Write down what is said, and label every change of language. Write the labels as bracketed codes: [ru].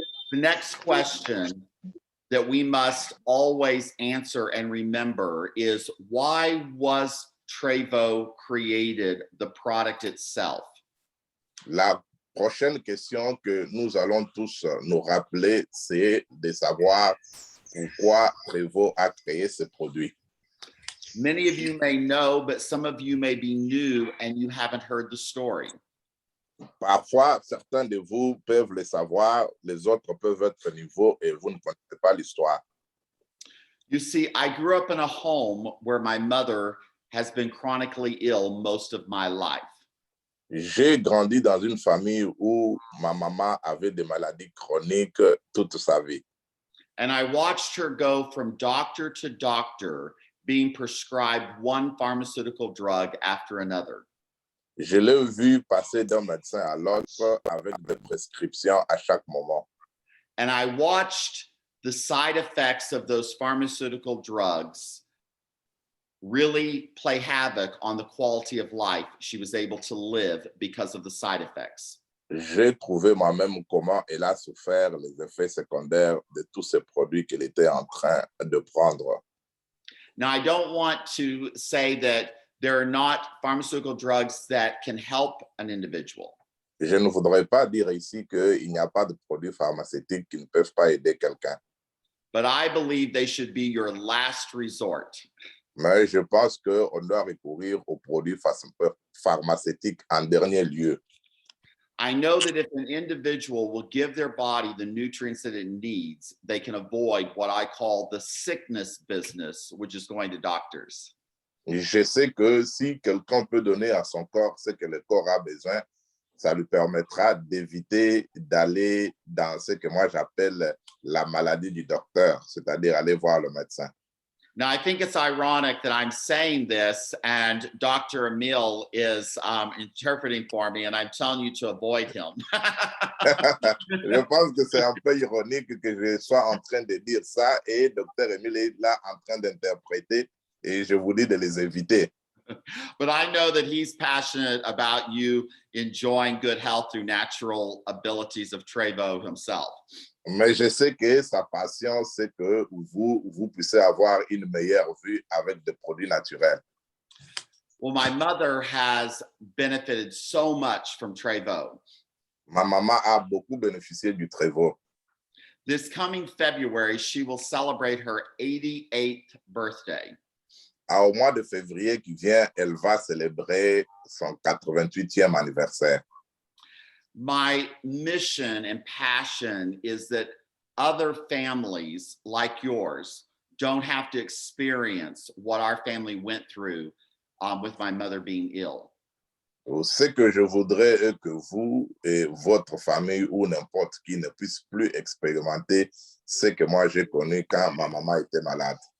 [en] The next question that we must always answer and remember is, why was Trevo created, the product itself? [fr] La prochaine question que nous allons tous nous rappeler, c'est de savoir pourquoi Trevo a créé ce produit. [en] Many of you may know, but some of you may be new and you haven't heard the story. [fr] Parfois, certains de vous peuvent le savoir, les autres peuvent être nouveaux et vous ne connaissez pas l'histoire. [en] You see, I grew up in a home where my mother has been chronically ill most of my life. [fr] J'ai grandi dans une famille où ma maman avait des maladies chroniques toute sa vie. [en] And I watched her go from doctor to doctor, being prescribed one pharmaceutical drug after another. [fr] Je l'ai vu passer d'un médecin à l'autre avec des prescriptions à chaque moment. [en] And I watched the side effects of those pharmaceutical drugs really play havoc on the quality of life she was able to live because of the side effects. [fr] J'ai trouvé moi-même comment elle a souffert les effets secondaires de tous ces produits qu'elle était en train de prendre. [en] Now, I don't want to say that there are not pharmaceutical drugs that can help an individual. [fr] Je ne voudrais pas dire ici qu'il n'y a pas de produits pharmaceutiques qui ne peuvent pas aider quelqu'un, [en] But I believe they should be your last resort. [fr] mais je pense qu'on doit recourir aux produits pharmaceutiques en dernier lieu. [en] I know that if an individual will give their body the nutrients that it needs, they can avoid what I call the sickness business, which is going to doctors. [fr] Je sais que si quelqu'un peut donner à son corps ce que le corps a besoin, ça lui permettra d'éviter d'aller dans ce que moi j'appelle la maladie du docteur, c'est-à-dire aller voir le médecin. [en] Now, I think it's ironic that I'm saying this and Dr. Emil is interpreting for me, and I'm telling you to avoid him. [fr] Je pense que c'est un peu ironique que je sois en train de dire ça et Dr. Emile est là en train d'interpréter et je vous dis de les éviter. [en] But I know that he's passionate about you enjoying good health through natural abilities of Trevo himself. [fr] Mais je sais que sa passion, c'est que vous puissiez avoir une meilleure vue avec des produits naturels. [en] Well, my mother has benefited so much from Trevo. [fr] Ma maman a beaucoup bénéficié du Trevo. [en] This coming February, she will celebrate her 88th birthday. [fr] Au mois de février qui vient, elle va célébrer son 88e anniversaire. [en] My mission and passion is that other families like yours don't have to experience what our family went through with my mother being ill. [fr] Ce que je voudrais est que vous et votre famille ou n'importe qui ne puisse plus expérimenter ce que moi j'ai connu quand ma maman était malade.